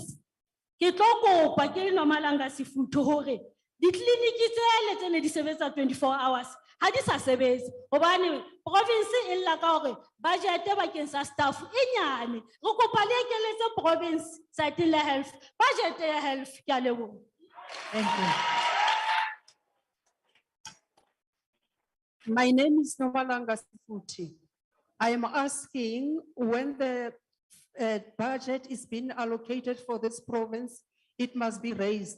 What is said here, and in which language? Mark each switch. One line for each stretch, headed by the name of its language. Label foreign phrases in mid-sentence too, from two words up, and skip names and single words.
Southern Sotho: Ke tlo kopa ke Nomalanga Sefuthu hore di-clinic tsele di sebetsa 24 hours ha di sa sebetse hobane province e lla ka hore budget bakeng sa staff e nyane. Re kopa le ekeletse province site la health budget ya health. Ke a leboha.
English: Thank you. My name is Nomalanga Sefuthu. I am asking when the budget is being allocated for this province, it must be raised.